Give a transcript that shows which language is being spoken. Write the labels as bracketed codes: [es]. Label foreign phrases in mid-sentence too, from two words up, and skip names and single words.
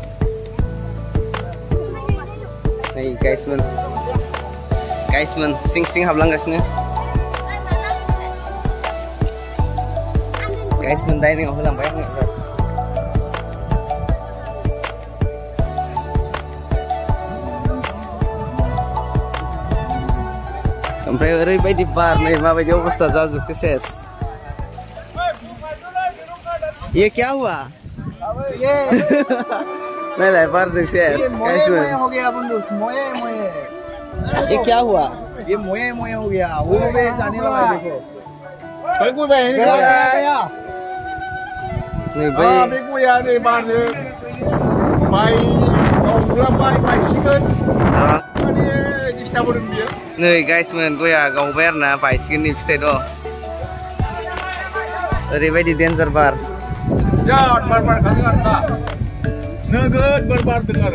[brx] नै गाइसमोन सिं हाबलांगासिनो गाइसमोन डाइनिंआव होलांबाय आङो ओमफ्राय ओरैबायदि बार नै माबायदि अवस्था जाजोबखो सेस [hi] ये क्या हुआ ये [brx] नायलाय बारजों सेस [hi] मोये हो गया बंदू मोये ये क्या हुआ ये मोये हो गया वो भी जाने वाला है देखो बेगु बे गया नहीं भाई [brx] बेगु [hi] या नहीं [brx] बार ने माइ गावग्रा माइ सिगोन माने डिस्टार्ब होदों बियो नै गाइसमोन गया गावबाय आरोना बायसिगोननि फिथाइ दं ओरैबायदि डेन्जार बार बिराद बार खादों आरोना नोगोद बार बारदों आरो